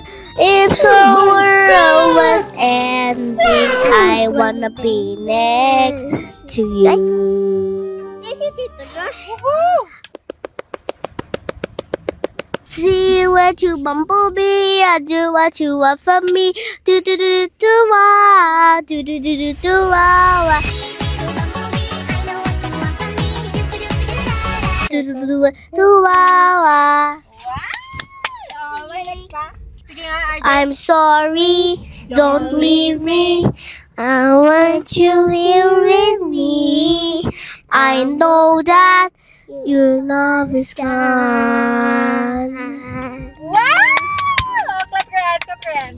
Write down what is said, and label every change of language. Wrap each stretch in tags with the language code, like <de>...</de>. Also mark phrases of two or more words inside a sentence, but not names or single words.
<en>If the world was ending, I wanna be next to you. See what you bumblebee, I do what you want from me. Do do do do wah, do do do do do wah. Do do do do wah.</en> <tl>Sige nga, RJ.</tl> <en>I'm sorry, don't leave me. I want you here with me. I know that your love is gone. Wow! Clap your hands, clap your hands.</en>